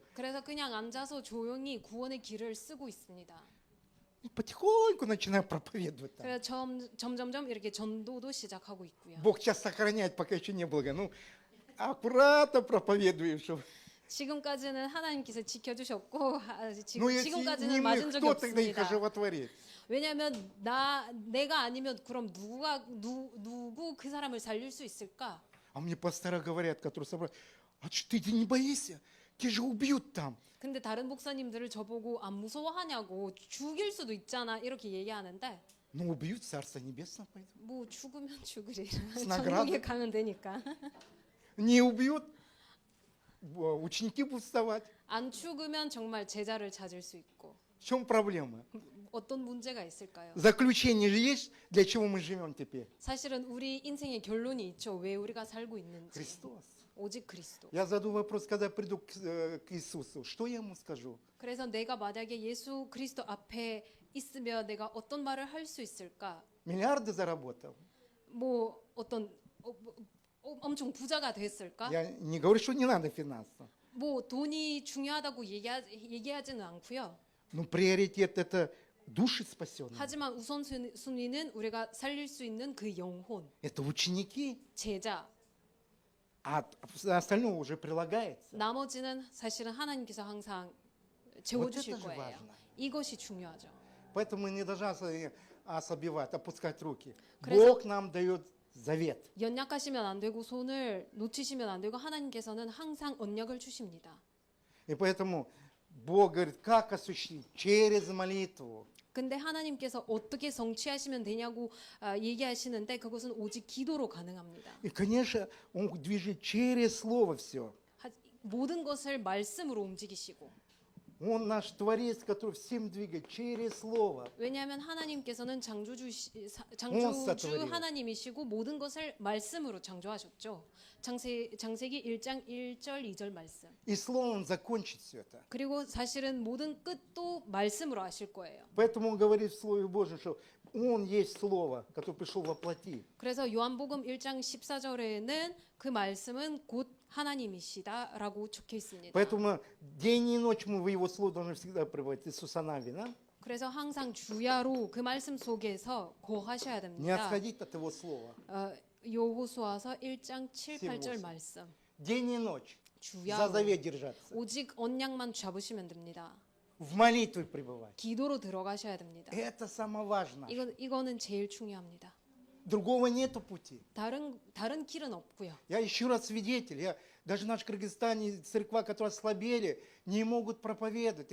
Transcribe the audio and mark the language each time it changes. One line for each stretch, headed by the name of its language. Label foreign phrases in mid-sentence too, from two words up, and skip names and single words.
Korean: 그래서 그냥 앉아서 조용히 구원의 길을 쓰고 있습니다.
Russian: И потихоньку начинаю проповедовать там.
Korean: 그래서 점점점 이렇게 전도도 시작하고 있고요.
Russian: Бог сейчас сохраняет, пока еще не было. Ну, аккуратно проповедуешь. чтобы-
Korean: 지금까지는 하나님께서 지켜주셨고
Russian: Ну, если
Korean: 지금까지는
Russian: не мы,
Korean: 맞은 적이
Russian: кто тогда их
Korean: 없습니다.
Russian: оживотворит?
Korean: 왜냐하면 내가 아니면 그럼 누구 그 사람을 살릴 수 있을까?
Russian: А мне пастора говорят, которые собрали, а что ты не боишься? Тебя же убьют там.
Korean: 근데 다른 목사님들을 저보고 안 무서워하냐고 죽일 수도 있잖아 이렇게 얘기하는데
Russian: Ну, убьют, Царство Небесное пойдут.
Korean: 뭐 죽으면 죽으리
Russian: наградой.
Korean: 천국에 가면 되니까
Russian: Не убьют, ученики будут вставать.
Korean: 안 죽으면 정말 제자를 찾을 수 있고
Russian: В чем проблема?
Korean: 어떤 문제가 있을까요?
Russian: Заключение же есть, для чего мы живем теперь?
Korean: 사실은 우리 인생의 결론이 있죠. 왜 우리가 살고 있는지.
Russian: Христос.
Korean: 오직 그리스도.
Russian: Я задаю вопрос, когда приду к Иисусу, что я ему скажу?
Korean: 그래서 내가 만약에 예수 그리스도 앞에 있으면 내가 어떤 말을 할 수 있을까?
Russian: Миллиарды заработал.
Korean: 뭐 어떤 엄청 부자가 됐을까?
Russian: Я не говорю, что не надо финансов.
Korean: 뭐 돈이 중요하다고 얘기하지는 않고요.
Russian: Но приоритет это души спасенные.
Korean: 하지만 우선순위는 우리가 살릴 수 있는 그 영혼,
Russian: Это ученики,
Korean: 제자.
Russian: а остальное уже прилагается.
Korean: 나머지는 사실은 하나님께서 항상
Russian: Вот это
Korean: 재워주실
Russian: же
Korean: 거예요.
Russian: важно.
Korean: 이것이 중요하죠.
Russian: Поэтому мы не должны ослабевать, опускать руки.
Korean: 그래서-
Russian: Бог нам дает завет.
Korean: 연약하시면 안 되고 손을 놓치시면 안 되고 하나님께서는 항상 언약을 주십니다.
Russian: И поэтому Бог говорит, как осуществить? Через молитву.
Korean: 근데 하나님께서 어떻게 성취하시면 되냐고 얘기하시는데 그것은 오직 기도로 가능합니다.
Russian: И, конечно, Он движет через Слово все.
Korean: 모든 것을 말씀으로 움직이시고
Russian: Он наш Творец, который всем двигает через Слово.
Korean: 왜냐하면 하나님께서는 창조주
Russian: сотворил.
Korean: 하나님이시고 모든 것을 말씀으로 창조하셨죠. 창세기 1장 1절 2절 말씀.
Russian: И Словом закончит все это.
Korean: 그리고 사실은 모든 끝도 말씀으로 하실 거예요.
Russian: Поэтому Он говорит в Слове Божьем, что Он есть Слово, которое пришел во плоти.
Korean: 그래서 요한복음 1장 14절에는 그 말씀은 곧 하나님이시다라고 적혀 있습니다.
Russian: Поэтому день и ночь мы в Его Слово должны всегда пребывать. Иисуса Навина.
Korean: 그래서 항상 주야로 그 말씀 속에서 거하셔야
Russian: Не
Korean: 됩니다.
Russian: отходить от Его Слова.
Korean: 여호수아서 1장 7, 8절 7, 말씀.
Russian: День и ночь. За
Korean: 주야로
Russian: завет держаться.
Korean: 오직 언약만 잡으시면 됩니다.
Russian: В молитве пребывать.
Korean: 기도로 들어가셔야 됩니다.
Russian: Это самое важное.
Korean: 이거는 제일 중요합니다.
Russian: Другого нету пути.
Korean: 다른 길은 없고요.
Russian: Я еще раз свидетель. Даже в нашем Кыргызстане церква, которые ослабели, не могут проповедовать.